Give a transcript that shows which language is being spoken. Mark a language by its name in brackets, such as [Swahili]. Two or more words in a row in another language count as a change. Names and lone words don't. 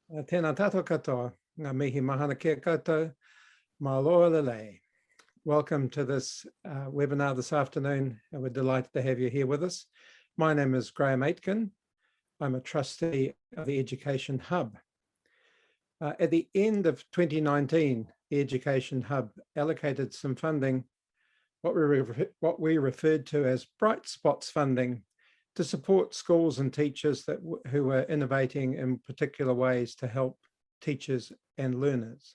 [Māori] Tēnā tātou katoa, ngā mihi mahana kia koutou, [Tongan] mahaloa lelei. [English] Welcome to this webinar this afternoon, and we're delighted to have you here with us. My name is Graham Aitken. I'm a trustee of the Education Hub. At the end of 2019, the Education Hub allocated some funding, what we referred to as bright spots funding, to support schools and teachers who were innovating in particular ways to help teachers and learners.